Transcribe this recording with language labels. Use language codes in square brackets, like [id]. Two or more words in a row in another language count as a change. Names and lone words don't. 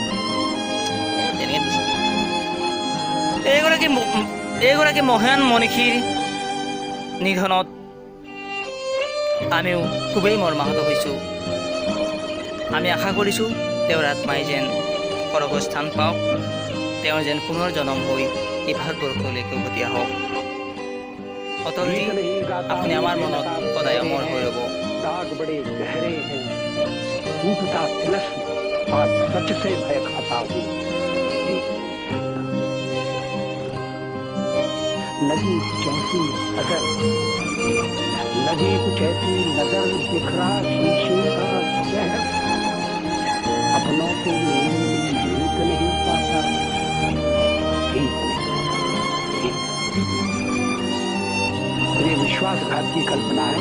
[as] এইগৰাকী মহান মনীষীৰ নিধনত আমিও খুবেই মৰ্মাহত হৈছোঁ। আমি আশা কৰিছোঁ তেওঁৰ আত্মাই যেন স্বৰ্গস্থান পাওক, তেওঁৰ যেন পুনৰ জন্ম হৈ এই ভাৰতবৰ্ষলৈকে উভতি আহক। অটলজী, আপুনি আমাৰ মনত সদায় অমৰ হৈ ৰ'ব। [hi] लगी कुछ ऐसी नजर, लगी कुछ ऐसी नजर, बिखरा शीशे का शहर, अपनों के जीत नहीं पाता, ये विश्वासघात की कल्पना है।